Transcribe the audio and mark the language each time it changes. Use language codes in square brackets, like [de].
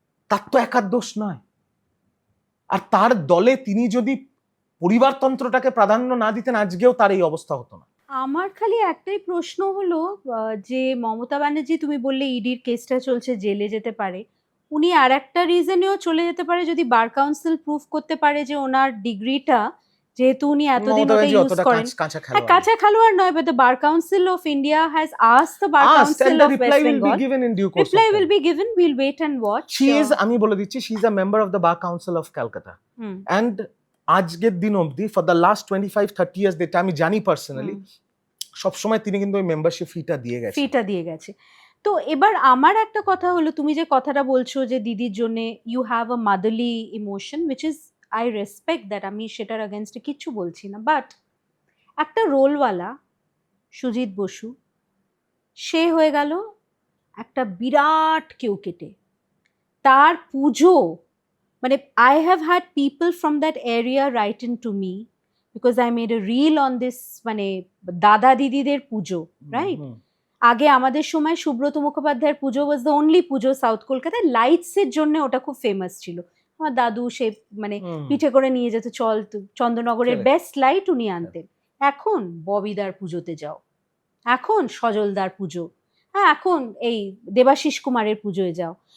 [bn] তার তো একার দোষ নয়। আর তার দলে তিনি যদি পরিবারতন্ত্রটাকে প্রাধান্য না দিতেন, আজকেও তার এই অবস্থা হতো না। আমার খালি একটাই প্রশ্ন হলো যে মমতা ব্যানার্জি, তুমি বললে ইডির কেসটা চলছে, জেলে যেতে পারে। উনি আর একটা রিজনেও চলে যেতে পারে যদি বার কাউন্সিল প্রুফ করতে পারে যে ওনার ডিগ্রিটা, যেহেতু উনি এতদিন ওটা ইউজ করেন। কাঁচা খেলোয়াড় নয়, [en] but the Bar Council of India has asked the Bar Council of West Bengal. Reply will be given. We'll wait and watch. She is, [bn] আমি বলে দিচ্ছি, [en] she is a member of the Bar Council of Calcutta. [bn] And আজকের দিন অবধি [en] for the last 25-30 years [bn] যেটা আমি জানি personally, সবসময় তিনি কিন্তু ওই মেম্বারশিপ ফিটা দিয়ে গেছে। তো এবার আমার একটা কথা হলো, তুমি যে কথাটা বলছো যে দিদির জন্য [en] you have a motherly emotion, which is I respect that, [bn] আমি সেটার আগেনস্টে কিচ্ছু বলছি না। বাট একটা রোলওয়ালা সুজিত বসু, সে হয়ে গেল একটা বিরাট কেউ কেটে। তার পুজো, মানে [en] I have had people from that area write in to me because I made a reel on this, [bn] মানে দাদা দিদিদের পুজো, রাইট? আগে আমাদের সময় সুব্রত মুখোপাধ্যায়ের পুজো was the only Puja south কলকাতায়, লাইটসের জন্য ওটা খুব ফেমাস ছিল। আমার দাদু সে মানে পিঠে করে নিয়ে যেত, চল চন্দ্রনগরের বেস্ট লাইট উনি আনতেন। এখন ববিদার পুজোতে যাও, এখন সজলদার পুজো, হ্যাঁ এখন এই দেবাশিস কুমারের পুজোয় যাও।